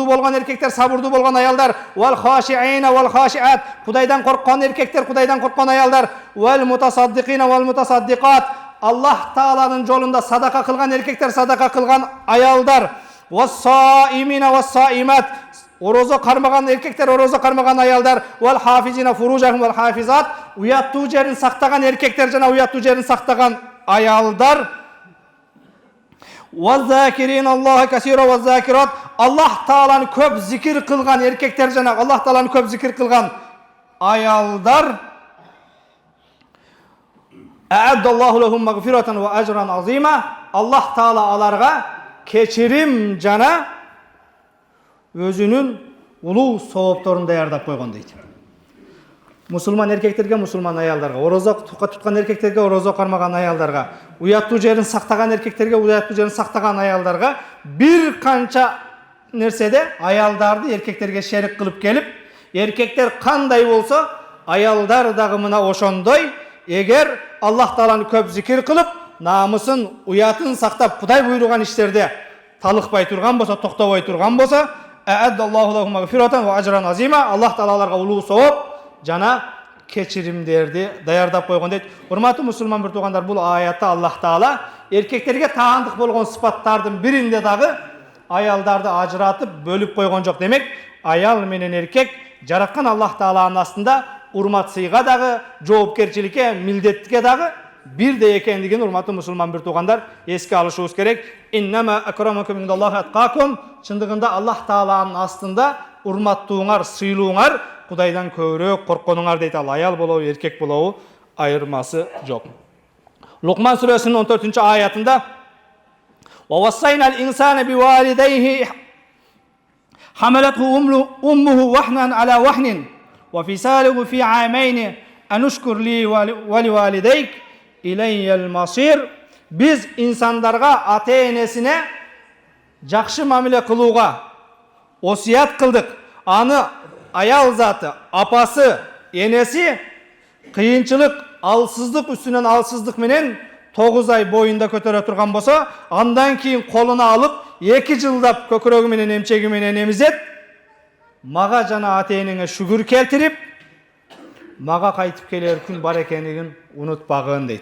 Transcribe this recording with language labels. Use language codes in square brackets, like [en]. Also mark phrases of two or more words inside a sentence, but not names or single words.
[ky] болгон эркектер, сабырдуу болгон аялдар, [ar] والخاشعين والخاشعات, [ky] Кудайдан корккон эркектер, Кудайдан корккон аялдар, [ar] والمتصدقين والمتصدقات, [ky] Allah Тааланын жолунда садака кылган эркектер, садака кылган аялдар, [ar] والصائمين والصائمات, [ky] орозо кармаган эркектер, орозо кармаган аялдар, [ar] والحافظين فروجهم والحافظات, [ky] уяттуу жерин сактаган эркектер жана уяттуу жерин сактаган аялдар, [ar] والذاكرين الله كثيرا والذاكرات, [ky] Allah Тааланы көп зикир кылган эркектер жана Allah Тааланы көп зикир кылган аялдар, [ar] أعد الله لهم مغفرة وأجرا عظيما, [ky] Allah Таала аларга кечирим жана өзүнүн улуу соопторун даярдап койгон дейт. Мусулман эркектерге, мусулман аялдарга, орозо туткан эркектерге, орозо кармаган аялдарга, уяттуу жерин сактаган эркектерге, уяттуу жерин сактаган аялдарга бир канча нерседе аялдарды эркектерге шерик кылып келип, эркектер кандай болсо, аялдар дагы мына ошондой, эгер Allah Тааланы көп зикир кылып, намысын, уятын сактап, Кудай буйруган иштерде талыкпай турган болсо, токтобой турган болсо, [ar] أعد الله لهم مغفرة وأجرا عظيما, [ky] Allah Таала аларга улуу сооп жана кечиримдерди даярдап койгон дейт. Урматтуу мусулман бир туугандар, бул аятта Allah Таала эркектерге таандык болгон сыпаттардын биринде дагы аялдарды ажыратып бөлүп койгон жок. Демек, аял менен эркек жараткан Allah Тааланын астында урмат сыйга дагы, жоопкерчиликке, милдетке дагы бирдей экендигин урматтуу мусулман бир туугандар эске алышыбыз керек. [ar] إنما أكرمكم عند الله أتقاكم. [ky] Чындыгында Allah Тааланын астында урматтууңар, сыйлууңар Кудайдан көбүрөөк коркконуңар дейт. Ал аял болобу, эркек болобу айырмасы жок. Лукман сүрөсүнүн 14 аятында: [ar] "ووصينا الإنسان بوالديه حملته أمه وهنا على وهن وفصاله في عامين أن اشكر لي ولوالديك إلي المصير." [tr] Biz insanlarga, [ky] ата-энесине жакшы мамиле кылууга осуят кылдык. Аны аял заты, апасы, энеси кыйынчылык, алсыздык үстүнөн алсыздык менен 9 ай бойында көтөрө турган болсо, андан кийин колуна алып 2 жылдап көкүрөгү менен эмчеги менен эмизет, мага жана ата-энеңе шүгүр келтирип, мага кайтып келер күн бар экенин унутпагын дейт.